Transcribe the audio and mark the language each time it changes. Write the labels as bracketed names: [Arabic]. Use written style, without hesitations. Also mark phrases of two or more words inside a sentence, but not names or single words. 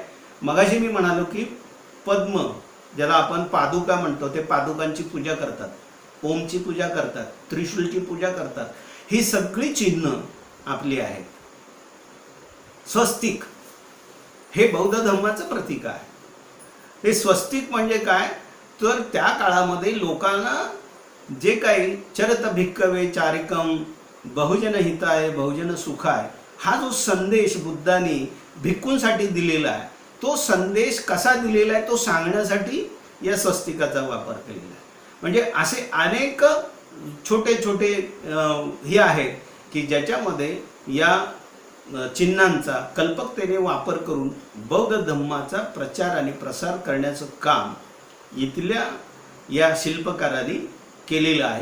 [Marathi] मगाशी मी म्हणालो की पद्म ज्याला आपण पादुका म्हणतो ते पादुकांची पूजा करतात, ओमची पूजा करतात, त्रिशूलची पूजा करतात. ही सगळी चिन्ह आपली आहेत. स्वस्तिक हे बौद्ध धर्माचं प्रतीक आहे. हे स्वस्तिक म्हणजे काय तर त्या काळामध्ये लोकांना जे काही [Pali] चरत भिक्कवे चारिकम बहुजन हिताय बहुजन सुखाय [Marathi] हा जो संदेश बुद्धांनी भिक्खूंसाठी दिलेला आहे तो संदेश कसा दिलेला आहे तो सांगण्यासाठी या स्वस्तिकाचा वापर केलेला आहे. म्हणजे असे अनेक छोटे छोटे हे आहेत की ज्याच्यामध्ये या चिन्हांचा कल्पकतेने वापर करून बौद्ध धर्माचा प्रचार आणि प्रसार करण्याचं काम इथल्या या शिल्पकारांनी केलेलं आहे.